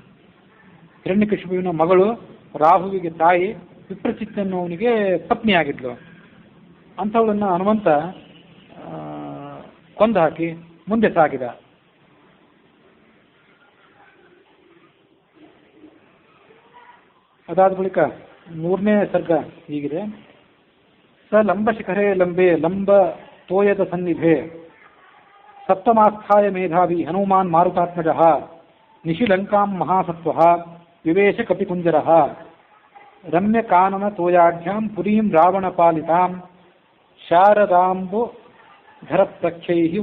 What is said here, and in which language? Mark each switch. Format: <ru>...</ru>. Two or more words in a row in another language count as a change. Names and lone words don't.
<kn>ಹಿರಣ್ಯಕಶಿಪುವಿನ ಮಗಳು ರಾಹುವಿಗೆ ತಾಯಿ, ವಿಪ್ರಚಿತ್ ಅನ್ನೋವನಿಗೆ ಪತ್ನಿ ಆಗಿದ್ಲು. ಅಂಥವಳನ್ನು ಹನುಮಂತ ಕೊಂದು ಹಾಕಿ ಮುಂದೆ ಸಾಗಿದ. ಅದಾದ ಬಳಿಕ 3ನೇ ಸರ್ಗ ಹೀಗಿದೆ.</kn> <sa>ಸ ಲಂಬ ಶಿಖರೇ ಲಂಬೆ ಲಂಬ ತೋಯದ ಸನ್ನಿಧೆ ಸಪ್ತಮಾಸ್ಥಾಯ ಮೇಧಾವಿ ಹನುಮಾನ್ ಮಾರುತಾತ್ಮಜ ನಿಶಿಲಂಕಾಂ ಮಹಾಸತ್ವ ವಿವೇಶ ಕಪಿಕುಂಜರ ರಮ್ಯ ಕಾನನ ತೋಯಾಢ್ಯಾಂ ಪುರೀಂ ರಾವಣ ಪಾಲಿತಾಂ ಶಾರದಾಂಬು ಧರ ಪ್ರಖ್ಯೈ</sa>